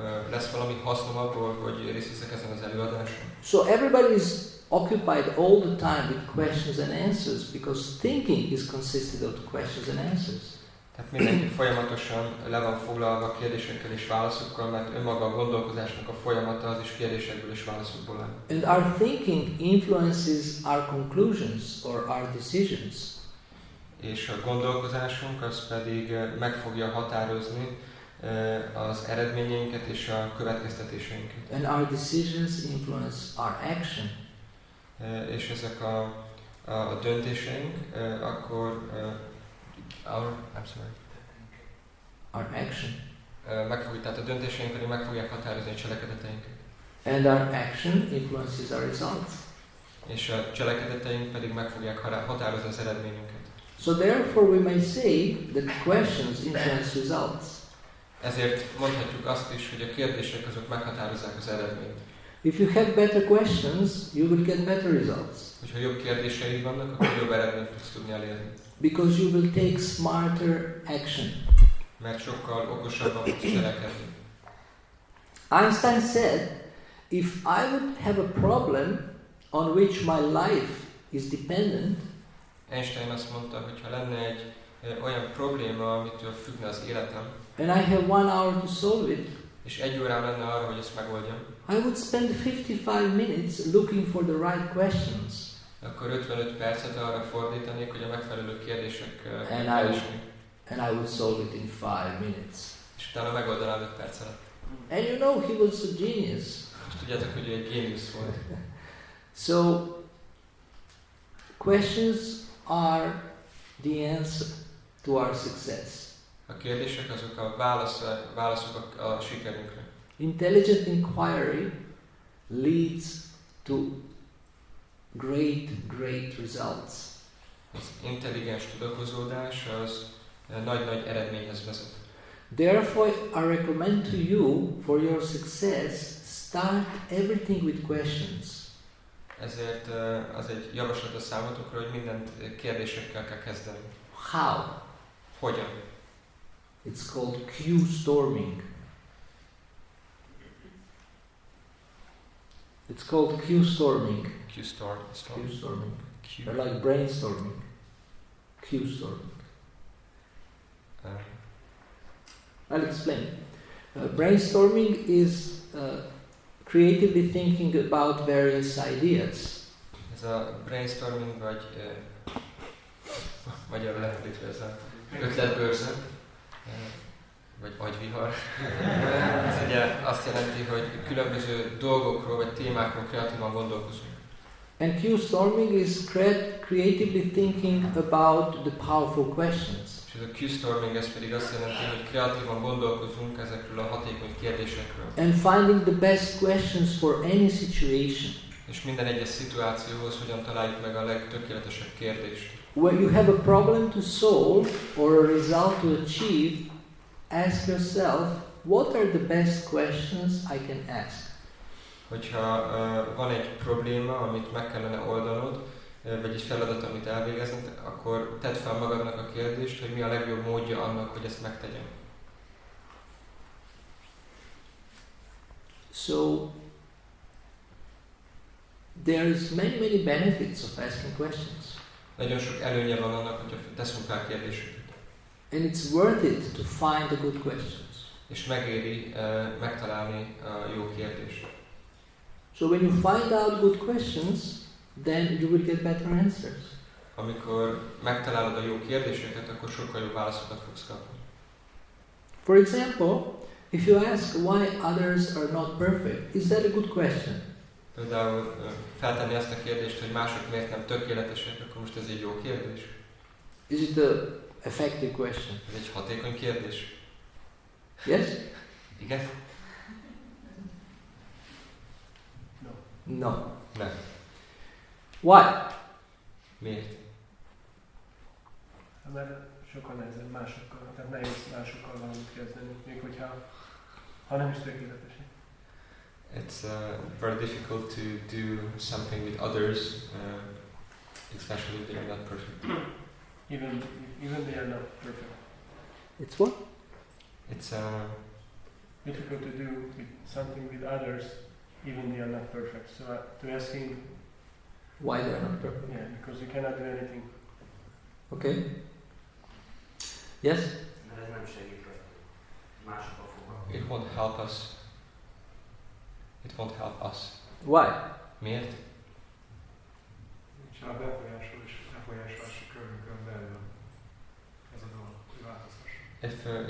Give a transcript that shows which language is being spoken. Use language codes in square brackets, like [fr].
[hu] Lesz valami hasznom abból, hogy részt veszek ezen az előadáson? [en] So everybody is occupied all the time with questions and answers because thinking is consisted of questions and answers. [hu] Tehát mindenki folyamatosan le van foglalva kérdésekkel és válaszokkal, mert önmaga a gondolkozásnak a folyamata az is kérdésekből és válaszokból áll. [en] And our thinking influences our conclusions or our decisions. [hu] És a gondolkozásunk az pedig meg fogja határozni az eredményeinket és a következtetéseinket. [en] And our decisions influence our action. [hu] És ezek a döntéseink akkor [en] Our action. [hu] Tehát a döntéseink pedig meg fogják határozni a cselekedeteinket. [en] And our action influences our results. [hu] És a cselekedeteink pedig meg fogják határozni az eredményünket. [en] So therefore we may say that questions influence results. [hu] Ezért mondhatjuk azt is, hogy a kérdések azok meghatározzák az eredményt. [en] If you have better questions, you will get better results. [hu] Hogyha jobb kérdéseid vannak, akkor jobb eredményt fogsz tudni elérni. [en] Because you will take smarter action. [hu] Mert sokkal okosabban fogsz cselekedni. [en] Einstein said, if I would have a problem on which my life is dependent, [hu] Einstein azt mondta, hogy ha lenne egy olyan probléma, amitől függne az életem, [en] and I have 1 hour to solve it, [hu] és 1 órám lenne arra, hogy ezt megoldjam, [en] I would spend 55 minutes looking for the right questions. [hu] akkor 55 percet arra fordítanék, hogy a megfelelő kérdésekkel [en] And [hu] keresni. [en] I would solve it in 5 minutes. [hu] És utána megoldanám 5 perc alatt. [en] And you know, he was a genius. [hu] És tudjátok, hogy ő egy géniusz volt. [en] So, questions are the answer to our success. [hu] A kérdések azok a válaszok a sikerünkre. [en] Intelligent inquiry leads to great results. [hu] Az intelligens tudakozódás az nagy-nagy eredményhez vezet. [en] Therefore, I recommend to you, for your success, start everything with questions. [hu] Ezért az egy javaslat a számotokra, hogy mindent kérdésekkel kell kezdeni. [en] How? [hu] Hogyan? [en] It's called Q-storming. It's called Q-storming. Q-storming. Like brainstorming. Q-storming. I'll explain. Brainstorming is creatively thinking about various ideas. [hu] Ez a brainstorming, vagy magyarul lefordítva ez a ötletbőrze, vagy agyvihar. Ez ugye azt jelenti, hogy különböző dolgokról vagy témákról kreatívan gondolkozunk. [en] And Q-storming is creatively thinking about the powerful questions. [hu] És ez a Q-storming, ez pedig azt jelenti, hogy kreatívan gondolkozunk ezekről a hatékony kérdésekről. [en] And finding the best questions for any situation. [hu] És minden egyes szituációhoz hogyan találjuk meg a legtökéletesebb kérdést. [en] When you have a problem to solve or a result to achieve, ask yourself, what are the best questions I can ask? [hu] Hogyha van egy probléma, amit meg kellene oldanod, vagy egy feladat, amit elvégezned, akkor tedd fel magadnak a kérdést, hogy mi a legjobb módja annak, hogy ezt megtegyem. [en] So, there is many benefits of asking questions. [hu] Nagyon sok előnye van annak, hogyha teszünk fel kérdéseket. [en] And it's worth it to find the good questions. [hu] És megéri megtalálni a jó kérdést. [en] So when you find out good questions, then you will get better answers. [hu] Amikor megtalálod a jó kérdéseket, akkor sokkal jobb válaszokat fogsz kapni. [en] For example, if you ask why others are not perfect, is that a good question? [hu] Például feltenni azt a kérdést, hogy mások miért nem tökéletesek, akkor most ez egy jó kérdés. [en] Is it an effective question? [hu] Ez egy hatékony kérdés. [en] Yes? [hu] Igen? [en] No. [hu] Nem. [en] Why? [hu] Miért? Mert sokkal nehezebb másokkal, tehát nehéz másokkal valamit kezdeni, még ha nem is tökéletes. [en] It's very difficult to do something with others, especially if they are not perfect. Even they are not perfect. It's what? It's Difficult to do something with others, even they are not perfect. So to ask him Why they are not perfect? yeah, because you cannot do anything. Okay. Yes? [hu] Mert ez nem segít másokkal foglalkozni. [en] it won't help us. It won't help us. Why? [hu] Miért? Nincsen a befolyásolási körünkön belül ez a dolog, hogy változtassunk.